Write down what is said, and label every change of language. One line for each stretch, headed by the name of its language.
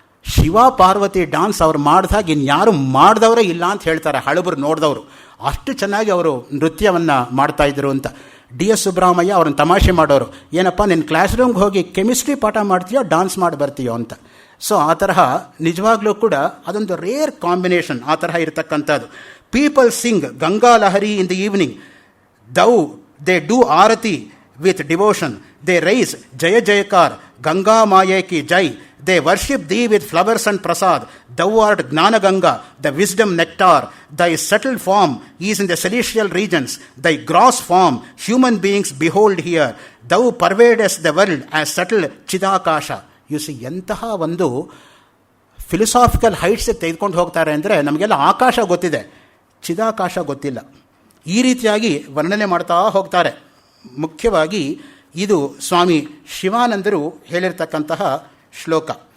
Kannada: Shiva Parvati dance ಅವ್ರು ಮಾಡಿದಾಗ ಇನ್ಯಾರು ಮಾಡಿದವರೇ ಇಲ್ಲ ಅಂತ ಹೇಳ್ತಾರೆ ಹಳಬರು ನೋಡಿದವರು. ಅಷ್ಟು ಚೆನ್ನಾಗಿ ಅವರು ನೃತ್ಯವನ್ನು ಮಾಡ್ತಾಯಿದ್ರು ಅಂತ. ಡಿ ಎಸ್ ಸುಬ್ರಹ್ಮಣ್ಯ ಅವ್ರನ್ನ ತಮಾಷೆ ಮಾಡೋರು, ಏನಪ್ಪ ನಿನ್ನ ಕ್ಲಾಸ್ ರೂಮ್ಗೆ ಹೋಗಿ ಕೆಮಿಸ್ಟ್ರಿ ಪಾಠ ಮಾಡ್ತೀಯೋ ಡಾನ್ಸ್ ಮಾಡಿ ಬರ್ತೀಯೋ ಅಂತ. ಸೊ ಆ ತರಹ ನಿಜವಾಗ್ಲೂ ಕೂಡ ಅದೊಂದು ರೇರ್ ಕಾಂಬಿನೇಷನ್ ಆ ತರಹ ಇರತಕ್ಕಂಥದ್ದು.
English: people sing Ganga Lahari in the evening, though they do aarti with devotion, they raise ಜಯ ಜಯಕಾರ
Hindi: ಗಂಗಾ ಮಾಯೆ ಕಿ ಜೈ,
English: they worship thee with flowers and prasad, thou art gnana ganga, the wisdom nectar, thy settled form is in the celestial regions, thy gross form human beings behold here, thou pervadest the world as subtle chidakasha.
Kannada: You see, ಎಂತಹ ಒಂದು philosophical heights ತೆಗೆದುಕೊಂಡು ಹೋಗ್ತಾರೆ ಅಂದರೆ, ನಮಗೆಲ್ಲ ಆಕಾಶ ಗೊತ್ತಿದೆ, ಚಿದಾಕಾಶ ಗೊತ್ತಿಲ್ಲ. ಈ ರೀತಿಯಾಗಿ ವರ್ಣನೆ ಮಾಡ್ತಾ ಹೋಗ್ತಾರೆ. ಮುಖ್ಯವಾಗಿ ಇದು ಸ್ವಾಮಿ ಶಿವಾನಂದರು ಹೇಳಿರ್ತಕ್ಕಂತಹ ಶ್ಲೋಕ.